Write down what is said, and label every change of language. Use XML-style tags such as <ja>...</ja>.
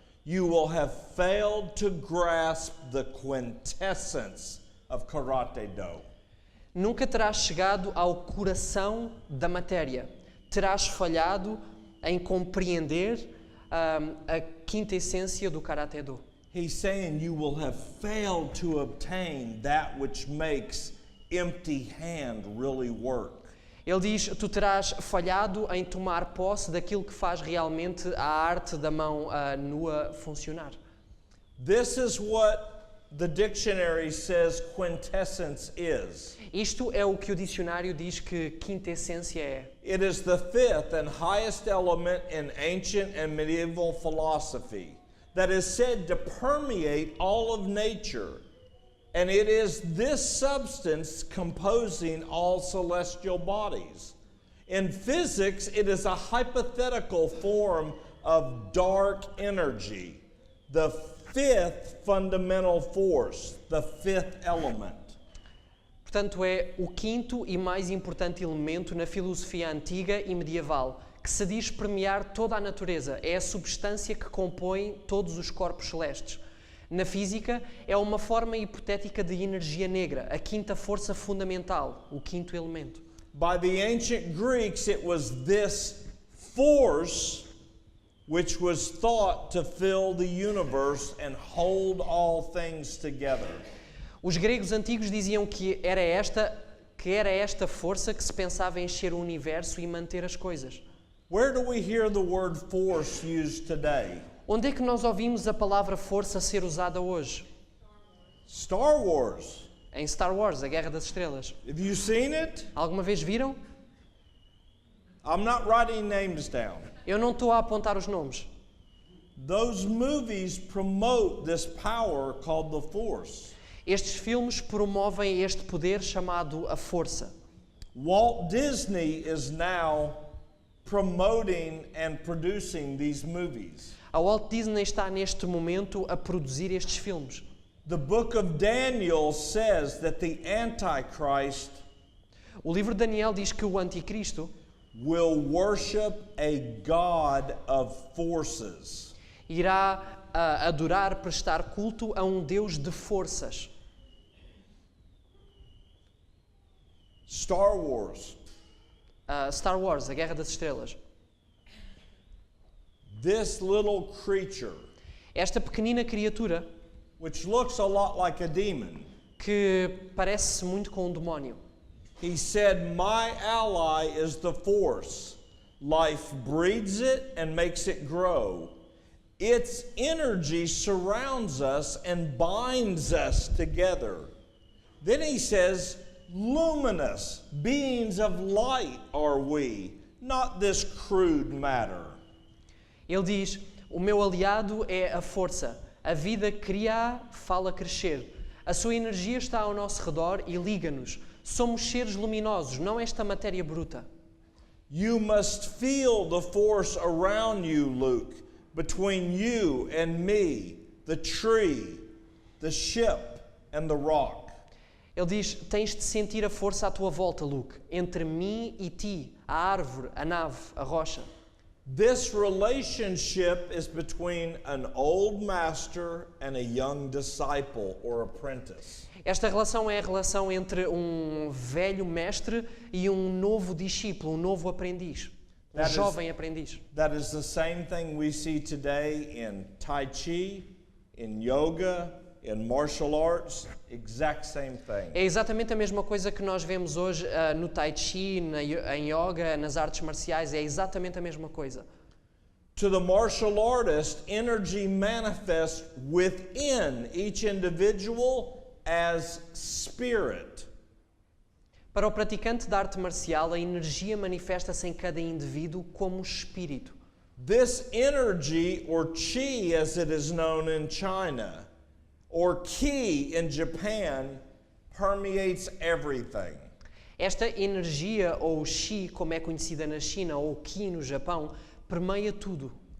<en>You will have failed to grasp the quintessence of Karate Do.</en> <pt>Nunca terás chegado ao coração da matéria. Terás falhado em compreender a quinta essência do Karaté Do.</pt> <en>He's saying you will have failed to obtain that which makes empty hand really work.</en> <pt>Ele diz, tu terás falhado em tomar posse daquilo que faz realmente a arte da mão nua funcionar.</pt> <en>This is what the dictionary says quintessence is.</en> <pt>Isto é o que o dicionário diz que quinta essência é.</pt> <en>It is the fifth and highest element in ancient and medieval philosophy that is said to permeate all of nature. And it is this substance composing all celestial bodies. In physics, it is a hypothetical form of dark energy, the fifth fundamental force, the fifth element.</en> <pt>Portanto, é o quinto e mais importante elemento na filosofia antiga e medieval, que se diz permear toda a natureza. É a substância que compõe todos os corpos celestes. Na física, é uma forma hipotética de energia negra, a quinta força fundamental, o quinto elemento.</pt> <en>By the ancient Greeks, it was this force which was thought to fill the universe and hold all things together.</en> <pt>Os gregos antigos diziam que era esta força que se pensava encher o universo e manter as coisas.</pt> <en>Where do we hear the word force used today?</en> <pt>Onde é que nós ouvimos a palavra força ser usada hoje?</pt> <en>Star Wars.</en> <pt>Em Star Wars, a Guerra das Estrelas.</pt> <en>Have you seen it?</en> <pt>Alguma vez viram?</pt> <en>I'm not writing names down.</en> <pt>Eu não estou a apontar os nomes.</pt> <en>Those movies promote this power called the force.</en> <pt>Estes filmes promovem este poder chamado a força.</pt> <en>Walt Disney is now promoting and producing these movies.</en> <pt>A Walt Disney está neste momento a produzir estes filmes.</pt> <en>The book of Daniel says that the Antichrist</en> <pt>O livro de Daniel diz que o Anticristo</pt> <en>will worship a God of forces.</en> <pt>irá adorar, prestar culto a um Deus de forças.</pt> <en>Star Wars.</en> <pt>Star Wars, a Guerra das Estrelas.</pt> <en>This little creature,</en> <pt>Esta pequenina criatura</pt> <en>which looks a lot like a demon,</en> <pt>que parece muito com um demónio.</pt> <en>he said, "My ally is the force. Life breeds it and makes it grow. Its energy surrounds us and binds us together." Then he says, "Luminous beings of light are we, not this crude matter."</en> <pt>Ele diz: o meu aliado é a força. A vida cria, fala crescer. A sua energia está ao nosso redor e liga-nos. Somos seres luminosos, não esta matéria bruta.</pt> <en>You must feel the force around you, Luke, between you and me, the tree, the ship, and the rock.</en> <pt>Ele diz: tens de sentir a força à tua volta, Luke, entre mim e ti, a árvore, a nave, a rocha.</pt> <en>This relationship is between an old master and a young disciple or apprentice.</en> <pt>Esta relação é a relação entre um velho mestre e um novo discípulo, um novo aprendiz, um jovem aprendiz.</pt> <en>That is the same thing we see today in Tai Chi, in yoga, in martial arts, exact same thing.</en> <pt>É exatamente a mesma coisa que nós vemos hoje no Tai Chi, em yoga, nas artes marciais, é exatamente a mesma coisa.</pt> <en>To the martial artist, energy manifests within each individual as spirit.</en> <pt>Para o praticante da arte marcial, a energia manifesta-se em cada indivíduo como espírito.</pt> <en>This energy, or chi as it is known in China, or ki in Japan, permeates everything.</en> <pt>Esta energia, ou Qi, como é conhecida na China, ou Qi no Japão, permeia tudo.</pt>